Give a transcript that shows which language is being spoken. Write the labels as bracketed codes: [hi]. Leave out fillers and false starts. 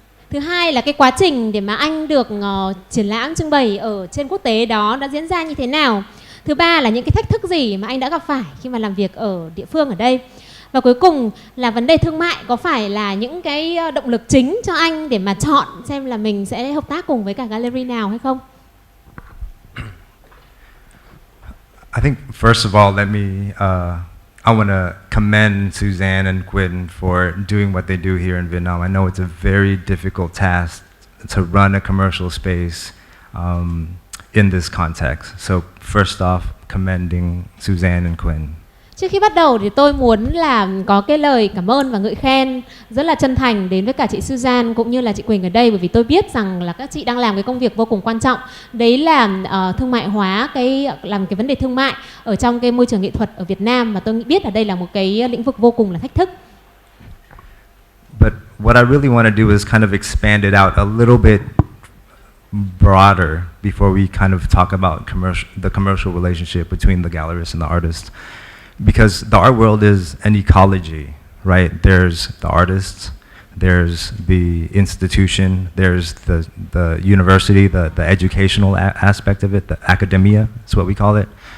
[vi] Thứ hai là cái quá trình để mà anh được triển lãm trưng bày ở trên quốc tế đó đã diễn ra như thế nào. Thứ ba là những cái thách thức gì mà anh đã gặp phải khi mà làm việc ở địa phương ở đây. Và cuối cùng là vấn đề thương mại có phải là những cái động lực chính cho anh để mà chọn xem là mình sẽ hợp tác cùng với cả gallery nào hay không? [en] I think first of all, I want to commend Suzanne and Quỳnh for doing what they do here in Vietnam. I know it's a very difficult task to run a commercial space in this context. So first off, commending Suzanne and Quỳnh. [vi] Trước khi bắt đầu thì tôi muốn là có cái lời cảm ơn và ngợi khen rất là chân thành đến với cả chị Suzanne cũng như là chị Quỳnh ở đây, bởi vì tôi biết rằng là các chị đang làm cái công việc vô cùng quan trọng. Đấy là thương mại hóa, làm cái vấn đề thương mại ở trong cái môi trường nghệ thuật ở Việt Nam, và tôi biết là đây là một cái lĩnh vực vô cùng là thách thức. [en] But what I really want to do is kind of expand it out a little bit broader before we kind of talk about the commercial relationship between the gallerist and the artist. Because the art world is an ecology, right? There's the artists, there's the institution, there's the university, the educational aspect of it, the academia is what we call it.